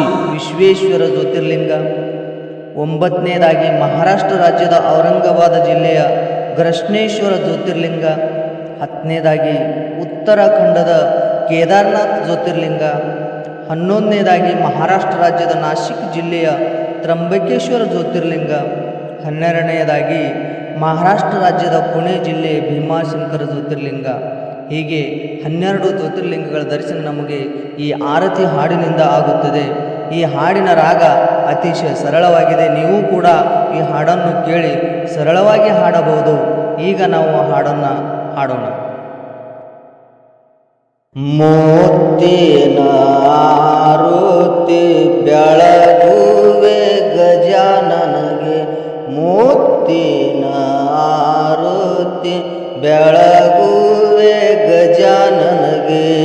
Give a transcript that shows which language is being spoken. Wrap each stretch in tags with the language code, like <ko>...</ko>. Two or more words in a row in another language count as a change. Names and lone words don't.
<kn>ವಿಶ್ವೇಶ್ವರ ಜ್ಯೋತಿರ್ಲಿಂಗ, ಒಂಬತ್ತನೇದಾಗಿ ಮಹಾರಾಷ್ಟ್ರ ರಾಜ್ಯದ ಔರಂಗಾಬಾದ ಜಿಲ್ಲೆಯ ಗೃಷ್ಣೇಶ್ವರ ಜ್ಯೋತಿರ್ಲಿಂಗ, ಹತ್ತನೇದಾಗಿ ಉತ್ತರಾಖಂಡದ ಕೇದಾರನಾಥ್ ಜ್ಯೋತಿರ್ಲಿಂಗ, ಹನ್ನೊಂದನೇದಾಗಿ ಮಹಾರಾಷ್ಟ್ರ ರಾಜ್ಯದ ನಾಸಿಕ್ ಜಿಲ್ಲೆಯ ತ್ರಂಬಕೇಶ್ವರ ಜ್ಯೋತಿರ್ಲಿಂಗ, ಹನ್ನೆರಡನೇದಾಗಿ ಮಹಾರಾಷ್ಟ್ರ ರಾಜ್ಯದ ಪುಣೆ ಜಿಲ್ಲೆಯ ಭೀಮಾಶಂಕರ ಜ್ಯೋತಿರ್ಲಿಂಗ. ಹೀಗೆ 12 ಜ್ಯೋತಿರ್ಲಿಂಗಗಳ ದರ್ಶನ ನಮಗೆ ಈ ಆರತಿ ಹಾಡಿನಿಂದ ಆಗುತ್ತದೆ. ಈ ಹಾಡಿನ ರಾಗ ಅತಿಶಯ ಸರಳವಾಗಿದೆ. ನೀವು ಕೂಡ ಈ ಹಾಡನ್ನು ಕೇಳಿ ಸರಳವಾಗಿ ಹಾಡಬಹುದು. ಈಗ ನಾವು ಹಾಡನ್ನು ಹಾಡೋಣ. ಮುತ್ತಿನ ಆರತಿ ಬೆಳಗುವೆ ಗಜಾನನಗೆ, ಮುತ್ತಿನ ಆರತಿ ಬೆಳಗುವೆ ಗಜಾನನಗೆ,</kn>